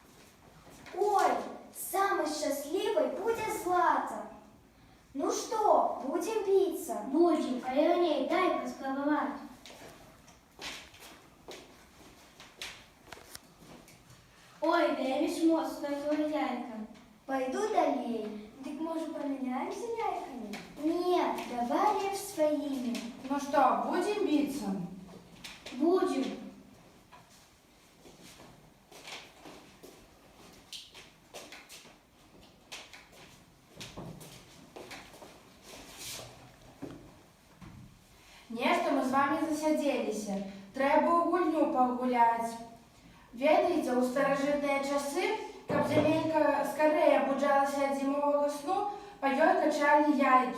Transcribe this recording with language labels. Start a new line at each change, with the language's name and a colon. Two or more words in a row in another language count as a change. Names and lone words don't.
Russian: Ой, самой счастливой будет Злата. Ну что, будем биться? Будем,
Belarusian: а Іриней, дай поспробувати. Ой, вельмі моцно яйка.
Russian: Пойду далее. Так может поменяемся яйками? Нет, давай лишь своими. Ну что, будем биться? Будем.
Belarusian: Нешта мы с вами засядзелись. Трэба ў гульню пагуляць. Ведаеце, у старажытныя часы, каб зямелька скорее абуджалася ад зімовага сну, па ёй качалі яйкі.